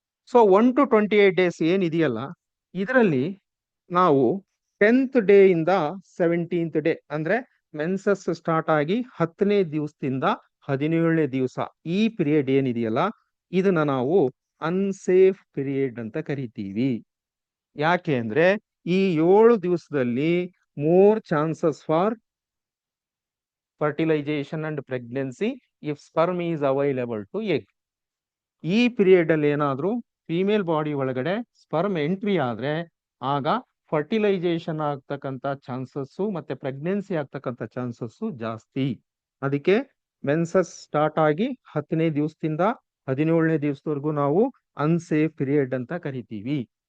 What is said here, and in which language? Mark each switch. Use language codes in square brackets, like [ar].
[kn] So 1 to 28 days ಏನಿದೆಯಲ್ಲ, ಇದರಲ್ಲಿ ನಾವು 10th ಡೇ ಇಂದ 17th ಡೇ ಅಂದ್ರೆ ಮೆನ್ಸಸ್ ಸ್ಟಾರ್ಟ್ ಆಗಿ 10ನೇ ದಿವಸದಿಂದ 17ನೇ ದಿವಸ, ಈ ಪೀರಿಯಡ್ ಏನಿದೆಯಲ್ಲ, ಇದನ್ನ ನಾವು ಅನ್ಸೇಫ್ ಪೀರಿಯಡ್ ಅಂತ ಕರಿತೀವಿ. ಯಾಕೆ ಅಂದ್ರೆ ಈ 7 ದಿವಸದಲ್ಲಿ [en] more chances for fertilization and pregnancy if sperm is available to egg. [kn] ಈ ಪೀರಿಯಡ್ ಅಲ್ಲಿ ಏನಾದ್ರೂ ಫಿಮೇಲ್ ಬಾಡಿ ಒಳಗಡೆ ಸ್ಪರ್ಮ್ ಎಂಟ್ರಿ ಆದ್ರೆ ಆಗ ಫರ್ಟಿಲೈಸೇಷನ್ ಆಗ್ತಕ್ಕಂಥ ಚಾನ್ಸಸ್ ಮತ್ತೆ ಪ್ರೆಗ್ನೆನ್ಸಿ ಆಗ್ತಕ್ಕಂಥ ಚಾನ್ಸಸ್ ಜಾಸ್ತಿ. ಅದಕ್ಕೆ ಮೆನ್ಸಸ್ ಸ್ಟಾರ್ಟ್ ಆಗಿ 10ನೇ ದಿವಸದಿಂದ 17ನೇ ದಿವಸದವರೆಗೂ ನಾವು ಅನ್ಸೇಫ್ ಪೀರಿಯಡ್ ಅಂತ ಕರಿತೀವಿ.